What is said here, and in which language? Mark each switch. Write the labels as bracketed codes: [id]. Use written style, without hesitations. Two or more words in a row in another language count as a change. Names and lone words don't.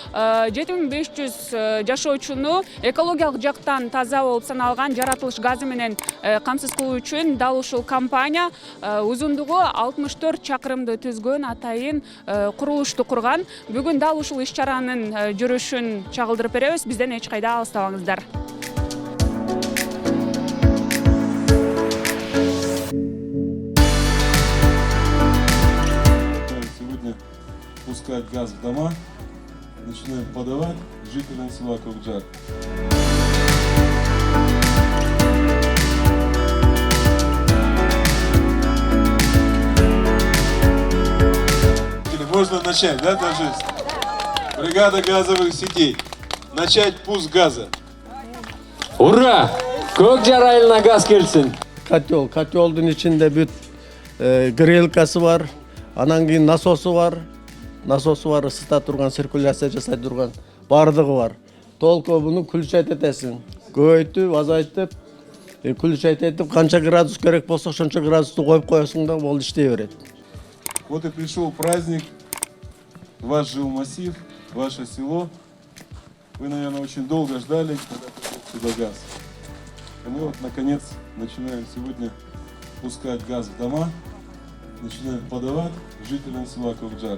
[ky] 7500 жашоочуну экологиялык жактан таза болуп саналган жаратылыш газы менен камсыз кылуу үчүн дал ушул компания узундугу 64 чакырымды түзгөн атайын курулушту курган. Бүгүн дал ушул иш-чаранын жүрүшүн чагылдырып беребиз. Бизден эч кайда алыстабаңыздар. [ru] Сегодня пускать газ в дома, начинаем подавать жителям села Көкжар. Можно начать, да, даже бригада газовых сетей. Начать пуск газа. Ура! [ky] Көкжар айылына газ келсин. Котелдун ичинде бүт грелкасы бар, анан кийин насосу бар, ысыта турган, циркуляция жасай турган, бардыгы бар. Толку буну күлчөйт этесиң. Көбөйтүп, азайтып, күлчөйт этип, канча градус керек болсо, ошончо градусту коюп коесуң да болду, иштей берет. [ru] Вот и пришел праздник, ваш жилмассив, ваше село. Вы, наверное, очень долго ждали, когда придет сюда газ. И мы вот, наконец, начинаем сегодня пускать газ в дома, начинаем подавать жителям села Көкжар.